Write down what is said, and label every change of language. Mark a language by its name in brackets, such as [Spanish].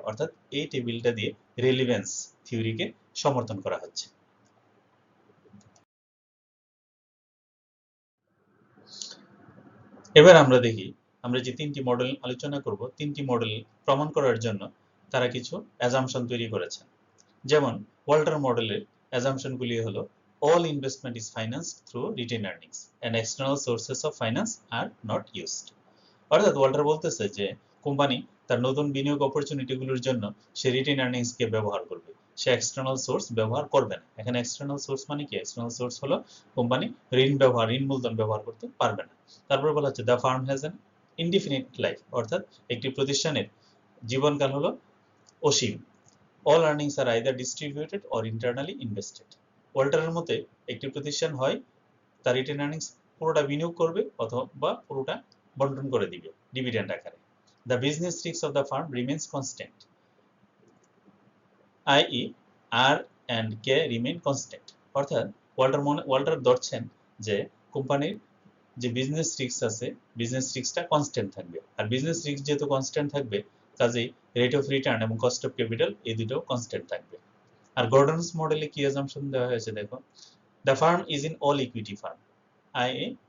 [Bangla] অর্থাৎ এই টেবিলটা দিয়ে রেলিভেন্স থিওরিকে সমর্থন করা হচ্ছে। এবার আমরা দেখি, আমরা যে তিনটি মডেল আলোচনা করব, তিনটি মডেল প্রমাণ করার জন্য তারা কিছু অ্যাজাম্পশন তৈরি করেছেন। যেমন ওয়াল্টার মডেলের অ্যাজাম্পশনগুলি হলো [English] all investment is financed through retained earnings and external sources of finance are not used। [Bangla] অর্থাৎ ওয়াল্টার বলতেছে যে কোম্পানি তার নতুন বিনিয়োগ অপরচুনিটিগুলোর জন্য সে রিটেন আর্নিংসকে ব্যবহার করবে, সে এক্সটার্নাল সোর্স ব্যবহার করবে না। এখানে এক্সটার্নাল সোর্স মানে কি? এক্সটার্নাল সোর্স হলো কোম্পানি ঋণ মূলধন ব্যবহার করতে পারবে না। তারপর বলা হচ্ছে [English] the firm has an indefinite life, [Bangla] অর্থাৎ একটি প্রতিষ্ঠানের জীবনকাল হলো অসীম। [English] All earnings are either distributed or internally invested. [Bangla] ওয়াল্টারের মতে একটি প্রতিষ্ঠান হয় তার রিটেন আর্নিংস পুরোটা বিনিয়োগ করবে অথবা পুরোটা বন্টন করে দিবে ডিভিডেন্ড আকারে। [English] The business risks of the firm remains constant, i.e. R and K remain constant। [Bangla] অর্থাৎ ওয়াল্টার ধরছেন যে কোম্পানির যে বিজনেস রিস্ক আছে, বিজনেস রিস্কটা কনস্ট্যান্ট থাকবে। আর বিজনেস রিস্ক যেহেতু কনস্ট্যান্ট থাকবে, কাজেই রেট অফ রিটার্ন এবং কস্ট অফ ক্যাপিটাল এই দুটো কনস্ট্যান্ট থাকবে। আর গর্ডনস মডেলে কি অ্যাজাম্পশন দেওয়া হয়েছে দেখো, [English] The firm is in all equity firm, i.e.